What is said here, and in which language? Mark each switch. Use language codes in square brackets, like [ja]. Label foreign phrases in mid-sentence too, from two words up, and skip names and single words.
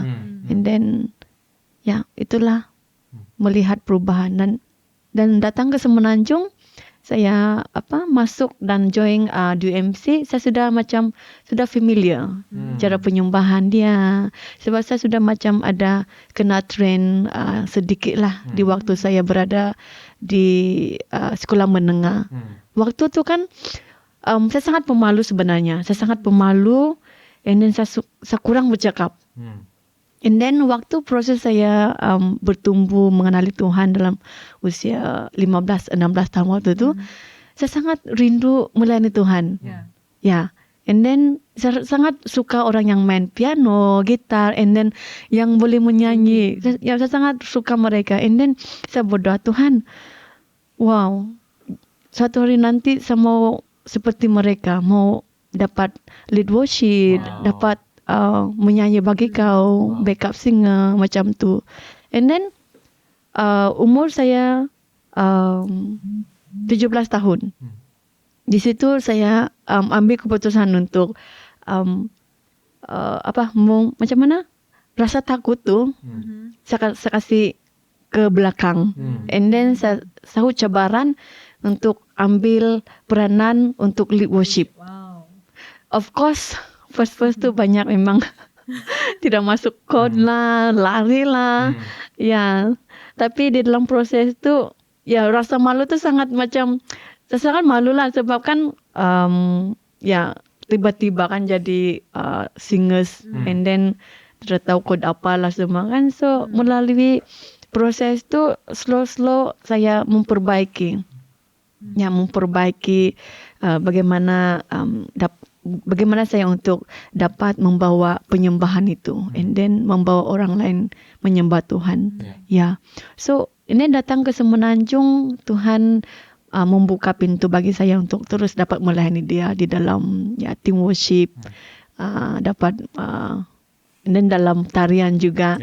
[en] And then [ms] ya, itulah melihat perubahan dan datang ke Semenanjung, saya masuk dan join DUMC, saya sudah familiar cara penyembahan dia, sebab saya sudah macam ada kena train sedikit lah di waktu saya berada di sekolah menengah. Waktu tu kan saya sangat pemalu sebenarnya, saya sangat pemalu, [en] and then [ms] saya kurang bercakap. [en] And then [ms] waktu proses saya bertumbuh mengenali Tuhan dalam usia 15-16 tahun waktu itu, saya sangat rindu melayani Tuhan. Ya. [en] And then [ms] saya sangat suka orang yang main piano, gitar, [en] and then [ms] yang boleh menyanyi. Saya sangat suka mereka. [en] And then [ms] saya berdoa, Tuhan, wow, suatu hari nanti saya mau seperti mereka, mau dapat [en] lead worship, [ms] dapat menyanyi bagi kau, [en] backup singer [ms] macam tu. [en] And then [ms] umur saya 17 tahun. Di situ saya ambil keputusan untuk macam mana rasa takut tu saya kasih ke belakang. [en] And then [ms] saya sahut cabaran untuk ambil peranan untuk [en] lead worship. Of course, [ms] first tu banyak memang tidak masuk chord lah, lari lah. Ya, tapi di dalam proses tu, ya, rasa malu tu sangat macam, saya sangat malu lah sebab kan ya, tiba-tiba kan jadi singers, [en] and then [ms] tidak tahu chord apa lah semua kan. So melalui proses tu slow saya memperbaiki. Ya, memperbaiki bagaimana saya untuk dapat membawa penyembahan itu, [en] and then [ms] membawa orang lain menyembah Tuhan. Ya. So ini datang ke Semenanjung, Tuhan membuka pintu bagi saya untuk terus dapat melayani dia di dalam [en] team worship, [ms] dapat dan dalam tarian juga.